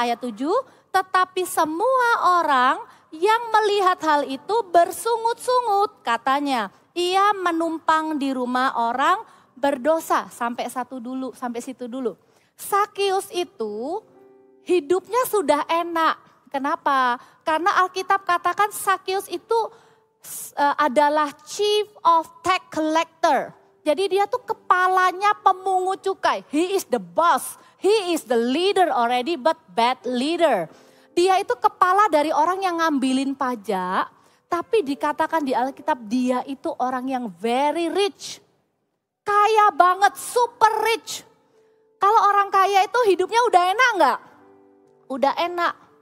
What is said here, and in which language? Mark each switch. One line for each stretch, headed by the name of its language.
Indonesian: Ayat 7, tetapi semua orang yang melihat hal itu bersungut-sungut, katanya, ia menumpang di rumah orang berdosa. Sampai situ dulu. Sakeus itu hidupnya sudah enak. Kenapa? Karena Alkitab katakan Sakeus itu adalah
English: chief of tax collector.
Indonesian: Jadi dia tuh kepalanya pemungut cukai.
English: He is the boss. He is the leader already but bad leader.
Indonesian: Dia itu kepala dari orang yang ngambilin pajak. Tapi dikatakan di Alkitab dia itu orang yang
English: very rich.
Indonesian: Kaya banget,
English: super rich.
Indonesian: Kalau orang kaya itu hidupnya udah enak enggak? Udah enak.